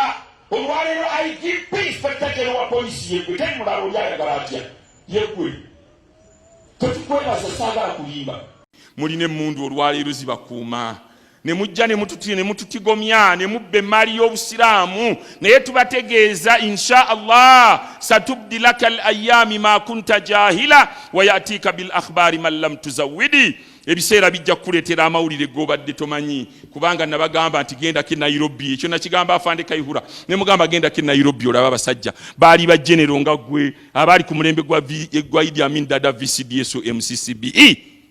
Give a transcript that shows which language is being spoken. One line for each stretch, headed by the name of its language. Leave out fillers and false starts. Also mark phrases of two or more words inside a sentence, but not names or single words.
Ganda: Olwaleero IGP
English: Inspector General
Ganda: wa polisi yegwe temulala oli ayagala atya yegwe tetukwebaza saagala kulimba. Muline emmundu olwaleero zibakuuma ne mujja ne mututigomya ne mubba emaali y'obusiraamu naye tubategeeza insha Allah
Arabic: ستبدي لك الأيام ما كنت جاهلا ويأتيك بالأخبار من لم تزود.
Ganda: Ebiseera bijja kukuleetera amawulire g'obadde tomanyi kubanga nabagamba nti genda ke Nairobi ekyo nakigamba afande Kayihura ne mugamba genda ke Nairobi olaba abasajja baali ba general nga gwe abaali ku mulembe gwa Idi Amin Dada VCDS MCCBE.